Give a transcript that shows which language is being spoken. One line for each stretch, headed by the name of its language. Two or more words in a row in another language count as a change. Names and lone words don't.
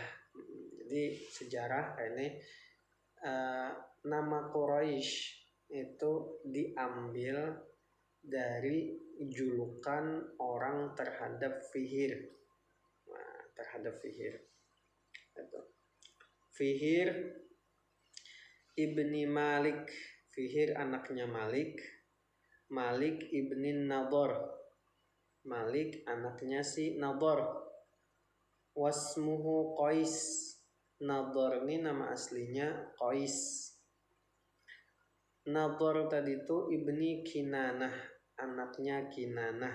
Indonesian: Jadi sejarah ini nama Quraisy itu diambil dari julukan orang terhadap Fihr. Nah, terhadap Fihr. Itu. Fihr ibni Malik. Fihr anaknya Malik. Malik ibni Nadhr. Malik anaknya si Nadhr.
Arabic: واسمه قيس.
Indonesian: Nadhr ini nama aslinya Qais. Nadhr tadi itu ibni Kinanah, anaknya Kinanah.